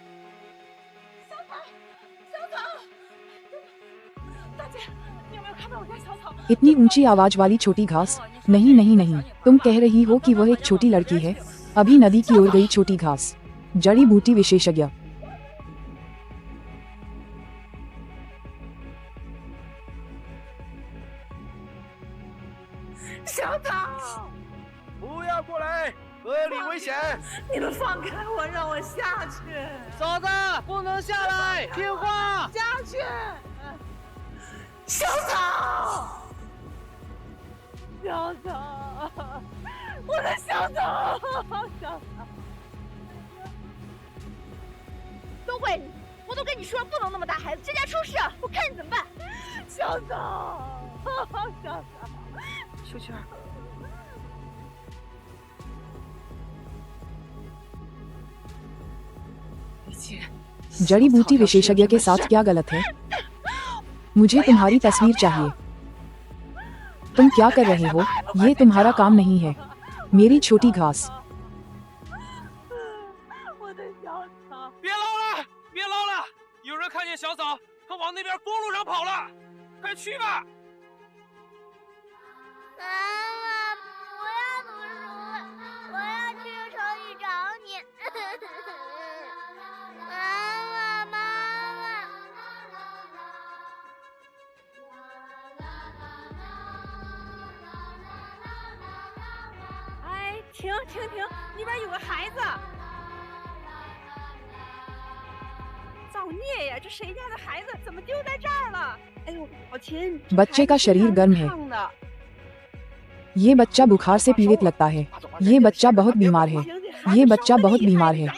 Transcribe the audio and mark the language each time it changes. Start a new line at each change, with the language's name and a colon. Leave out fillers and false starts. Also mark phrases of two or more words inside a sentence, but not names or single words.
Hindi: इतनी ऊंची आवाज वाली छोटी घास? नहीं नहीं नहीं, तुम कह रही हो कि वह एक छोटी लड़की है। अभी नदी की ओर गई छोटी घास। जड़ी बूटी विशेषज्ञ।
Chinese: 小草，不要过来，河里危险！你们放开我，让我下去。嫂子，不能下来，听话。下去，小草，小草，我的小草，小草。都怪你！我都跟你说不能那么大孩子，这家出事，我看你怎么办。小草，小草。秋秋，
Hindi: जड़ी बूटी विशेषज्ञ के साथ क्या गलत है? मुझे तुम्हारी तस्वीर चाहिए। तुम क्या कर रहे हो? ये तुम्हारा काम नहीं है। मेरी छोटी घास।
Chinese: 别捞了，别捞了！有人看见小草，他往那边公路上跑了，快去吧！妈妈，不要读书了，我要去城里找你。妈妈，哎，停停停，那边有个孩子。造孽呀！这谁家的孩子怎么丢在这儿了？哎呦，老秦，
Hindi: बच्चे का शरीर गर्म है। ये बच्चा बुखार से पीड़ित लगता है। ये बच्चा बहुत बीमार है। ये बच्चा बहुत बीमार है।